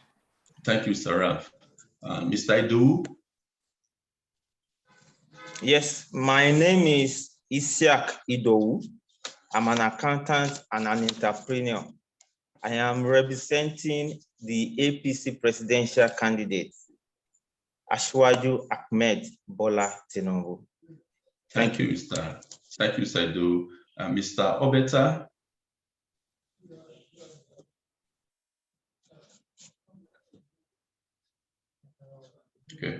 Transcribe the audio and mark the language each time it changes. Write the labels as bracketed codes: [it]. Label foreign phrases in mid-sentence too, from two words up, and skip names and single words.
[en] Thank you, Mr. Raf. Mr. Idu? Yes, my name is Isiak Idowu. I'm an accountant and an entrepreneur. I am representing the APC presidential candidate, Ashwaju Ahmed Bola Tinubu. Thank you, Mr. Idowu. Mr. Obeta? Okay.